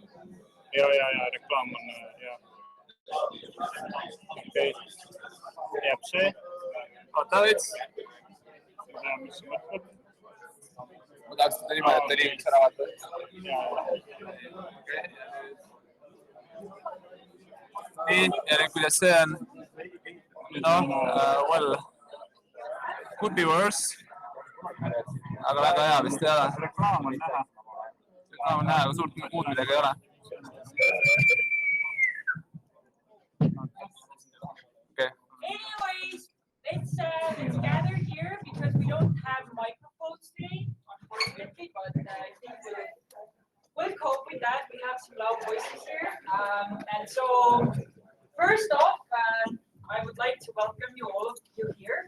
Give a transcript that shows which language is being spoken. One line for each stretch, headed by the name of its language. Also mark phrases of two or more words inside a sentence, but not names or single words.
Estonian: Ja, reklaam on, jah. Okei, jääb see. Oota veits. Ma tean, mis see mõtleb. Ma tahaks seda niimoodi, et ta liiguks ära vaata. Nii, ja nüüd kuidas see on?
English: No, well, could be worse.
Estonian: Aga väga hea vist ei ole. Reklaam on näha. Reklaam on näha, aga suurt muud midagi ei ole.
English: Okay. Anyways, let's gather here because we don't have microphones today, unfortunately, but I think we'll cope with that. We have some loud voices here. So first off, I would like to welcome you all of you here.